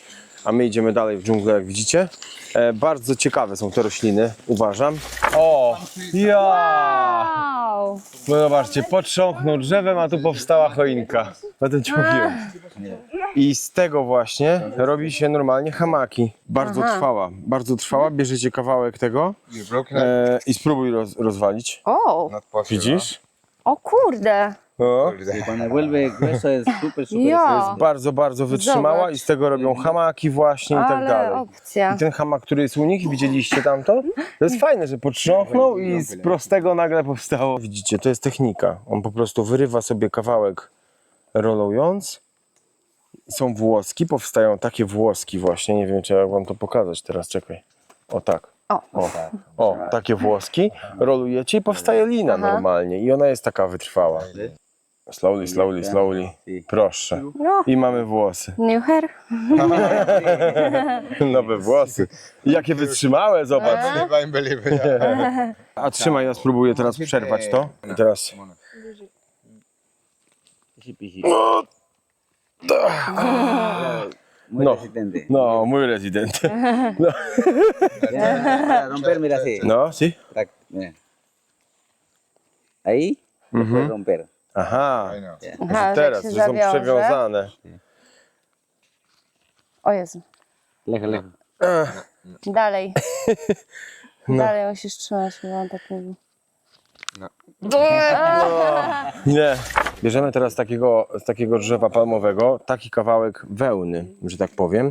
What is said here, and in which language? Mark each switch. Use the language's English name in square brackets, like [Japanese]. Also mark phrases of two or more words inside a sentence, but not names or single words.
[Polish] A my idziemy dalej w dżunglę, jak widzicie. Bardzo ciekawe są te rośliny, uważam. O, ja! Wow. No zobaczcie, potrząknął drzewem, a tu powstała choinka. O tym ci mówiłem. I z tego właśnie robi się normalnie hamaki. Bardzo trwała. Bierzecie kawałek tego [English] You broken it. [Polish] i spróbuj rozwalić. O, [English] Not possible. [Polish] Widzisz? o kurde. O. [Spanish] Y cuando vuelve grueso es súper, súper [Polish] Ja. Bardzo wytrzymała Zobacz. i z tego robią hamaki właśnie i tak Ale dalej. opcja. I ten hamak, który jest u nich, widzieliście tamto? To jest fajne, że potrząchnął i z prostego nagle powstało. Widzicie, to jest technika. On po prostu wyrywa sobie kawałek rolując. Są włoski, powstają takie włoski właśnie. Nie wiem, czy jak wam to pokazać teraz, czekaj. O tak. O, takie włoski. Rolujecie i powstaje lina normalnie. I ona jest taka wytrwała. Slowly. Proszę. No, I mamy włosy. [English] new hair. [Polish] Nowe włosy. I jakie wytrzymałe, zobacz. [English] Unbelievable. Yeah. [Polish] A trzymaj, ja spróbuję teraz przerwać to. I teraz. [Spanish] pisi, pisi. Muy No. resistente. [Polish] No, mój rezydent. [Spanish] Para romper, mira así. No, si? Tac, mira. Ahí, después romper. Aha. [English] I know. [Polish] Aha, że Teraz, jak że się są zawiąże. przewiązane. O Jezu. [Spanish] Lejos, lejos. [Polish] Dalej. Dalej musisz trzymać, bo on tak mówi. Nie. Bierzemy teraz z takiego drzewa palmowego taki kawałek wełny, że tak powiem.